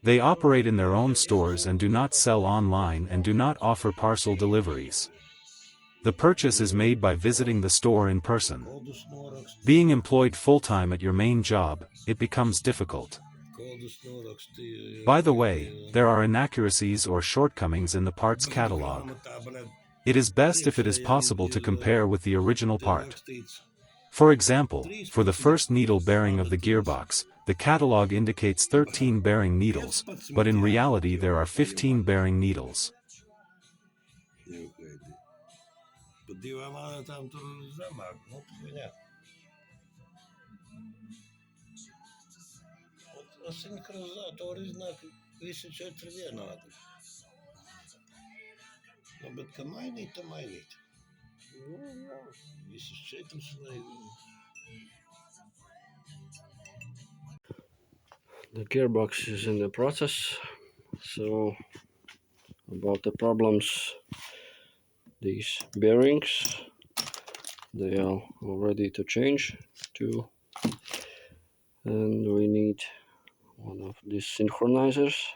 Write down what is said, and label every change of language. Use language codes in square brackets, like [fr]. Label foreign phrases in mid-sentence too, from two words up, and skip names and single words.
[en] They operate in their own stores and do not sell online and do not offer parcel deliveries. The purchase is made by visiting the store in person. [lv] Kodus noraksti. [en] Being employed full-time at your main job, it becomes difficult. [lv] Kodus norakstīju, [en] By the way, there are inaccuracies or shortcomings in the parts [lv] bet [en] catalog. [lv] grāmatā, bet [en] It is best if it is possible to compare with the original part. For example, for the first needle bearing of the gearbox, the catalog indicates 13 bearing needles, but in reality there are 15 bearing needles. [lv] Pa divām monētām tur zemāk, nu, viņā. Un sinhronizatori iznāk visi 4 vienādi. Nu, bet ka mainīt, tā mainīt. Nu, jā, visus 4 vajag. [en] The gearbox is in the process. So about the problems, these bearings, they are all ready to change to, and we need one of these synchronizers,